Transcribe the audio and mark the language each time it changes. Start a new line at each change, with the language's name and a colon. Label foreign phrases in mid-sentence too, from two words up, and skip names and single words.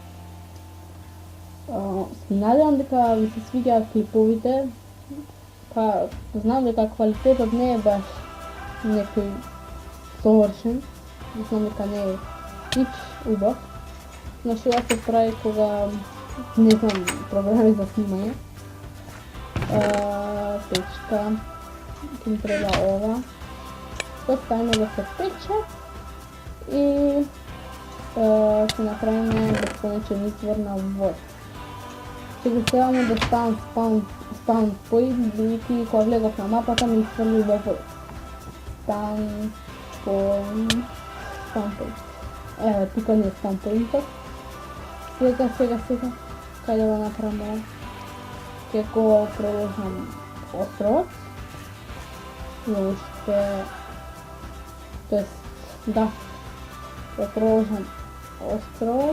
Macedonian: Се надевам дека ви се свиѓаат клиповите, па знам дека квалитетот не е баш некој совршен, знам дека не е хич убав, но што да се прави кога не знам програми за снимање. Печка, ќе ми треба ова, тоа ставиме да се пече и ќе направиме бесконечен извор на вода. Ќе го ставаме да ставам
English: spawn point,
Macedonian: бидејќи кога влегов на мапата ми изфрли во вода.
English: Spawn point.
Macedonian: Еве, тука не е
English: spawn point-
Macedonian: от. Сега, каде го направиме? Ќе го продолжам островот. И уште... Тоест, да. Ќе продолжам островот.